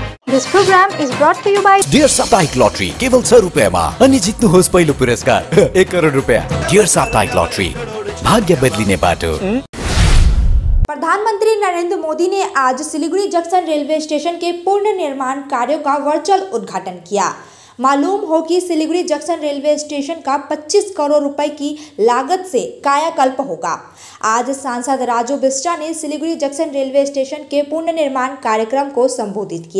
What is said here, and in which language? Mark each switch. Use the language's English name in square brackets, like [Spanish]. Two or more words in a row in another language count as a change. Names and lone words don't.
[English] This program is brought to you by [Nepali] डियर साप्ताहिक लॉटरी केवल 100 रुपैयाँमा अनि जित्नुहोस् पहिलो पुरस्कार 1 करोड रुपैयाँ। डियर साप्ताहिक लॉटरी, भाग्य बदलिने बाटो। [Hindi] प्रधानमंत्री नरेंद्र मोदी ने आज सिलीगुड़ी जंक्शन रेलवे स्टेशन के पूर्ण निर्माण कार्यों का वर्चुअल उद्घाटन किया। मालूम हो कि सिलीगुड़ी जंक्शन रेलवे स्टेशन का 25 करोड़ रुपए की लागत से कायाकल्प होगा। आज सांसद राजू बिष्टा ने सिलीगुड़ी जंक्शन रेलवे स्टेशन के पूर्ण निर्माण कार्यक्रम को संबोधित किया।